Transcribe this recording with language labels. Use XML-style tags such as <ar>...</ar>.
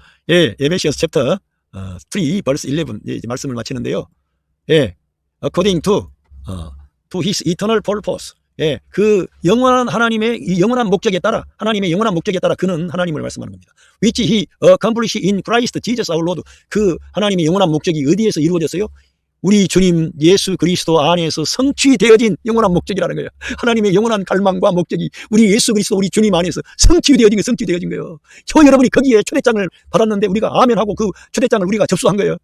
<en>예, 에베시언스 챕터 3 verse 11</en> <ko>이제 말씀을 마치는데요.</ko> <en>예, according to his eternal purpose.</en> <ko>예, 그 영원한 하나님의 이 영원한 목적에 따라, 하나님의 영원한 목적에 따라 그는 하나님을 말씀하는 겁니다.</ko> <en>Which he accomplished in Christ Jesus our Lord.</en> <ko>그 하나님의 영원한 목적이 어디에서 이루어졌어요? 우리 주님 예수 그리스도 안에서 성취되어진 영원한 목적이라는 거예요. 하나님의 영원한 갈망과 목적이 우리 예수 그리스도 우리 주님 안에서 성취되어진 거예요. 저 여러분이 거기에 초대장을 받았는데 우리가 아멘하고 그 초대장을 우리가 접수한 거예요.</ko>